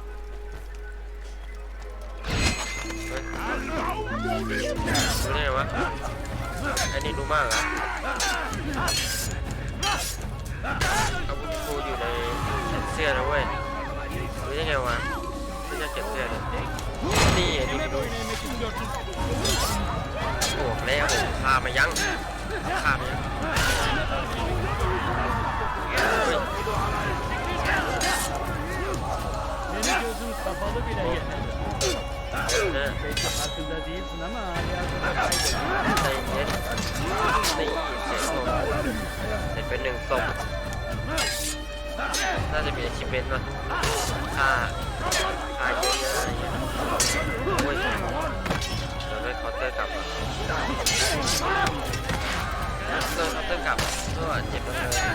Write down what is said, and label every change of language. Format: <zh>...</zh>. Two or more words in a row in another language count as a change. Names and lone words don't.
<th>รู้ได้ไงวะไอ้นี่รู้มากเหรอเอาบุญครูอยู่ในเสื้อนะเว้ยรู้ได้ไงวะไม่จะเก็บเสื้อเลยนี่ไอ้นี่ดูโอ้แล้วฆ่ามายัง</th> <tr>Senin gözün kapalı bile yeter. Belki farkında değilsin ama hayatını kaybettin.</tr> <th>เป็น1 ศพน่าจะมีอาชีพเป็นนะฆ่าเยอะๆอะไรเงี้ยโอ้ยเดี๋ยวได้เคาน์เตอร์กลับกลับก็เจ็บเลย</th>